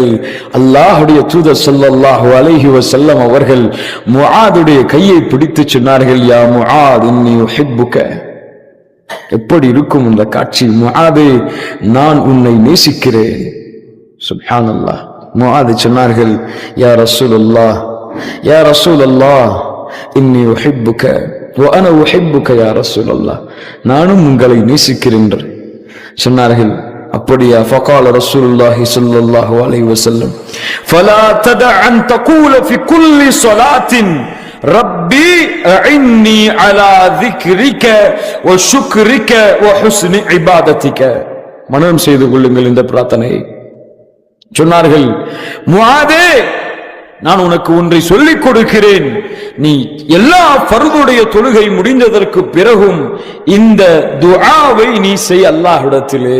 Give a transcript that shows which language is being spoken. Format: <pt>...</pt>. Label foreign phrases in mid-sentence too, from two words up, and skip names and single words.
<ta>அல்லாஹ்வுடைய தூதர்</ta> <ar>صلى الله عليه وسلم</ar> <ta>அவர்கள் முஆதுடைய கையை பிடித்து சொன்னார்கள்,</ta> <ar>يا معاذ إني أحبك.</ar> <ta>எப்படி இருக்கும் இந்த காட்சி? முஆதே, நான் உன்னை நேசிக்கிறேன்.</ta> <ar>சுப்ஹானல்லாஹ். முஆத் சொன்னார்கள், يا رسول الله، يا رسول الله إني أحبك وأنا أحبك يا رسول الله,</ar> <ta>நானும் உங்களை நேசிக்கிறேன் சொன்னார்கள். அப்படியா?</ta> <ar>فقال رسول الله صلى الله عليه وسلم فلا تدع أن تقول في كل صلاة ربي أعني على ذكرك وشكرك وحسن عبادتك.</ar> <ta>மனனம் செய்து கொள்ளுங்கள் இந்த பிரார்த்தனையை. சொன்னார்கள், முஆதே, நான் உனக்கு ஒன்றை சொல்லிக் கொடுக்கிறேன். நீ எல்லா ஃபர்துடைய தொழுகை முடிந்ததற்கு பிறகும் இந்த துஆவை நீ செய் அல்லாஹ்விடத்திலே.</ta>